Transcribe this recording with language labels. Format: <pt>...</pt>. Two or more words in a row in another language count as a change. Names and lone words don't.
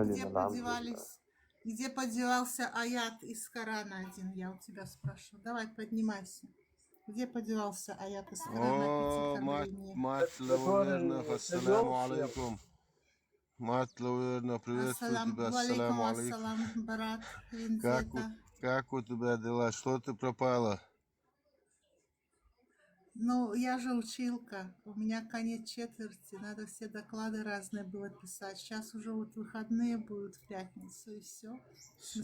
<ru>мусульманин, алхамдулилlah. где подевался аят из Корана один, я у тебя спрашиваю. Давай поднимайся. Где подевался аят из Корана о О, пяти мать Который</ru> <ar>Лаверна, ассаламу</ar> <ru>привел всех.</ru> <ar>алейкум.</ar> <ru>Мать Лаверна, приветствую тебя,</ru> <ar>Алейкум السلام عليكم. ассалам,</ar> <ru>брат Как, Винзета. как у тебя дела? Что ты пропала? Ну, я же училка, у меня конец четверти, надо все доклады разные было писать. Сейчас уже вот выходные будут в пятницу, и все. В смысле,</ru>